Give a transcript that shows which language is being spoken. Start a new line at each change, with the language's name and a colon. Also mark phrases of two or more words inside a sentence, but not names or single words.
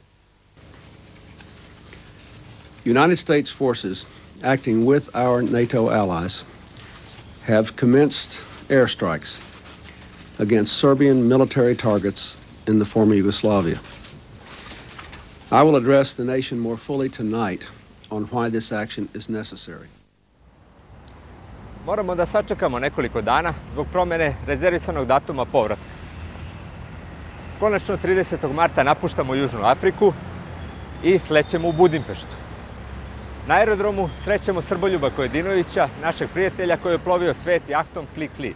English: United States forces acting with our NATO allies have commenced airstrikes against Serbian military targets in the former Yugoslavia. I will address the nation more fully tonight on why this action is necessary.
Serbian: Moramo da sačekamo nekoliko dana zbog promjene rezervisanog datuma povratka. Konačno 30. marta napuštamo Južnu Afriku i slećemo u Budimpeštu. Na aerodromu srećemo Srboljuba Kojadinovića, našeg prijatelja koji je plovio svet jahtom Kli-Kli.